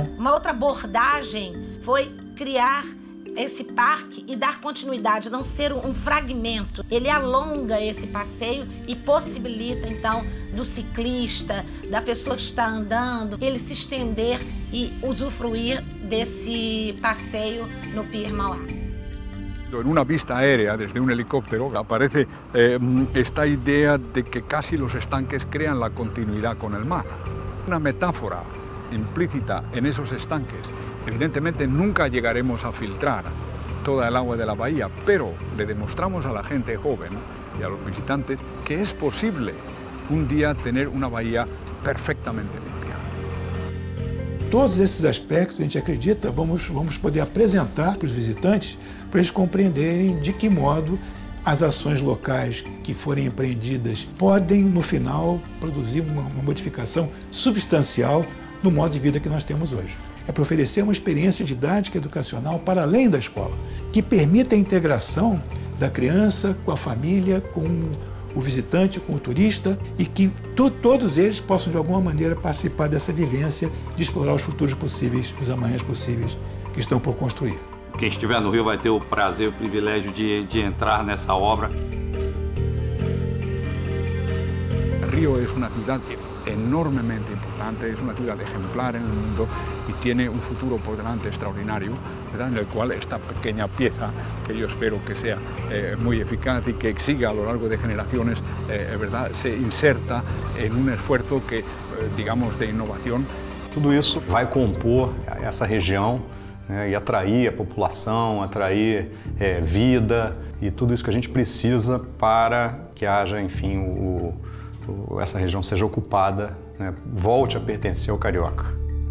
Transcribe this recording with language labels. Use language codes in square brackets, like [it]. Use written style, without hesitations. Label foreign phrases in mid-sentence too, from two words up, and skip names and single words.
[pt] Uma outra abordagem foi criar esse parque e dar continuidade, não ser um fragmento. Ele alonga esse passeio e possibilita, então, do ciclista, da pessoa que está andando, ele se estender e usufruir desse passeio no Pier Mauá. [es] En una vista aérea desde un helicóptero aparece esta idea de que casi los estanques crean la continuidad con el mar. Una metáfora implícita en esos estanques. Evidentemente nunca llegaremos a filtrar toda el agua de la bahía, pero le demostramos a la gente joven y a los visitantes que es posible un día tener una bahía perfectamente limpia. [pt] Todos esses aspectos, a gente acredita, vamos poder apresentar para os visitantes, para eles compreenderem de que modo as ações locais que forem empreendidas podem, no final, produzir uma modificação substancial no modo de vida que nós temos hoje. É para oferecer uma experiência didática e educacional para além da escola, que permita a integração da criança com a família, com o visitante, com o turista, e que todos eles possam, de alguma maneira, participar dessa vivência de explorar os futuros possíveis, os amanhãs possíveis que estão por construir. Quem estiver no Rio vai ter o prazer, o privilégio de entrar nessa obra. [es] Río es una ciudad enormemente importante, es una ciudad ejemplar en el mundo y tiene un futuro por delante extraordinario, ¿verdad? En el cual esta pequeña pieza, que yo espero que sea muy eficaz y que siga a lo largo de generaciones, ¿verdad? Se inserta en un esfuerzo que, digamos, de innovación. [pt] Tudo isso vai compor essa região, né, e atrair a população, atrair vida e tudo isso que a gente precisa para que haja, enfim, essa região seja ocupada, né, volte a pertencer ao carioca.